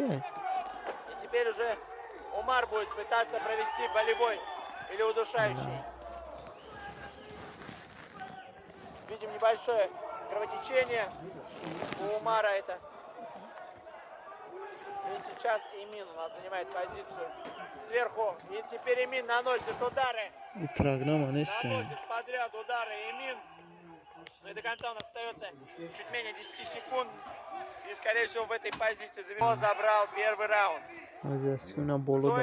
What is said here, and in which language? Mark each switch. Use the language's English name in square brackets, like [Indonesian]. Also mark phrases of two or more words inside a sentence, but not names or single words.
[Russian] И теперь уже Умар будет пытаться провести болевой или удушающий. Видим небольшое кровотечение у Умара это. И сейчас Эмин у нас занимает позицию сверху. И теперь Эмин наносит удары. Bu program aneste. Наносит подряд удары Эмин. Ну и до конца у нас остается чуть менее 10 секунд. И скорее всего в этой позиции забрал первый раунд. Azasuna bolo